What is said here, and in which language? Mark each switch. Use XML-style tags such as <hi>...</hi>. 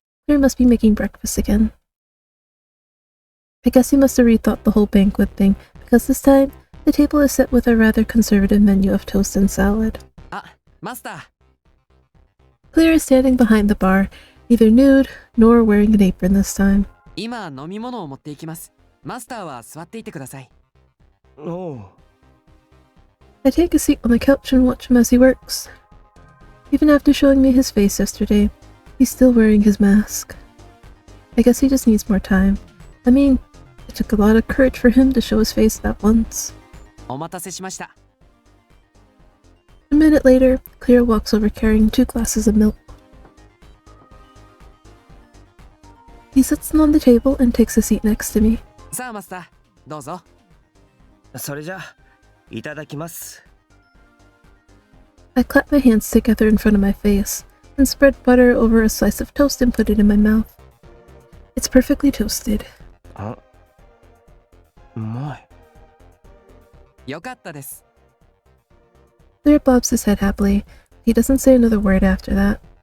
<en>Clear must be making breakfast again. I guess he must have rethought the whole banquet thing, because this time, the table is set with a rather conservative menu of toast and salad.</en> <ja>あ、マスター。</ja> <en>Clear is standing behind the bar, neither nude nor wearing an apron this time.</en> <ja>今飲み物を持っていきます。マスターは座っていてください。おう。</ja> <en>I take a seat on the couch and watch him as he works. Even after showing me his face yesterday, he's still wearing his mask. I guess he just needs more time. I mean, it took a lot of courage for him to show his face that once.</en> <ja>お待たせしました。</ja> <en>A minute later, Clear walks over carrying 2 glasses of milk. He sits them on the table and takes a seat next to me.</en> <ja>さあマスター、どうぞ。それじゃ、いただきます。</ja> <en>I clap my hands together in front of my face, and spread butter over a slice of toast and put it in my mouth. It's perfectly toasted.</en> <ja>あ、うまい。よかったです。</ja> <en>Clear bobs his head happily. He doesn't say another word after that.</en>